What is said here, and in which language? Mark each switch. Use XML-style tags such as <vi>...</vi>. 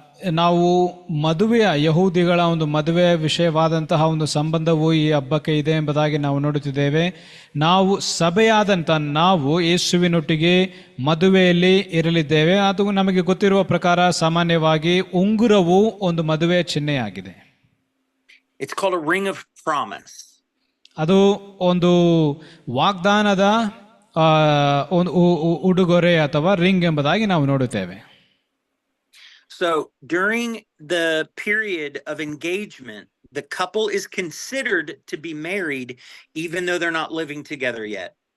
<kn>ನಾವು ಮದುವೆಯ ಯಹೂದಿಗಳ ಒಂದು ಮದುವೆಯ ವಿಷಯವಾದಂತಹ ಒಂದು ಸಂಬಂಧವು ಈ ಹಬ್ಬಕ್ಕೆ ಇದೆ ಎಂಬುದಾಗಿ ನಾವು ನೋಡುತ್ತಿದ್ದೇವೆ. ನಾವು ಸಭೆಯಾದಂಥ ನಾವು ಯೇಸುವಿನೊಟ್ಟಿಗೆ ಮದುವೆಯಲ್ಲಿ ಇರಲಿದ್ದೇವೆ. ಅದು ನಮಗೆ ಗೊತ್ತಿರುವ ಪ್ರಕಾರ ಸಾಮಾನ್ಯವಾಗಿ ಉಂಗುರವು ಒಂದು ಮದುವೆಯ ಚಿಹ್ನೆಯಾಗಿದೆ.</kn> <en>It's called a ring of promise.</en> <kn>ಅದು ಒಂದು ವಾಗ್ದಾನದ ಒಂದು ಉಡುಗೊರೆ ಅಥವಾ ರಿಂಗ್ ಎಂಬುದಾಗಿ ನಾವು ನೋಡುತ್ತೇವೆ.</kn> <en>So during the period of engagement, the couple is considered to be married even though they're not living together yet.</en>